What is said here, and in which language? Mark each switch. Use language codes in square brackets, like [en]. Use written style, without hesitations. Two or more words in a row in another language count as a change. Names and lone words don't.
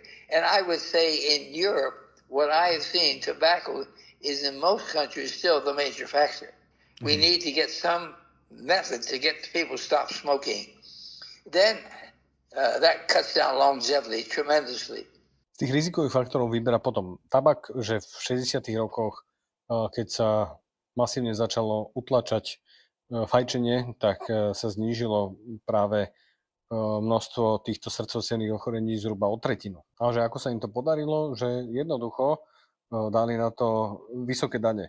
[en] And I would say in Europe, what I have seen, tobacco is in most countries still the major factor. We need to get some method to get people to stop smoking. Then that cuts down longevity tremendously. [sk] Z tých rizikových faktorov vyberá potom tabak, že v 60. rokoch, keď sa masívne začalo utlačať fajčenie, tak sa znížilo práve množstvo týchto srdcovo-cievnych ochorení zhruba o 1/3. A že ako sa im to podarilo, že jednoducho dali na to vysoké dane.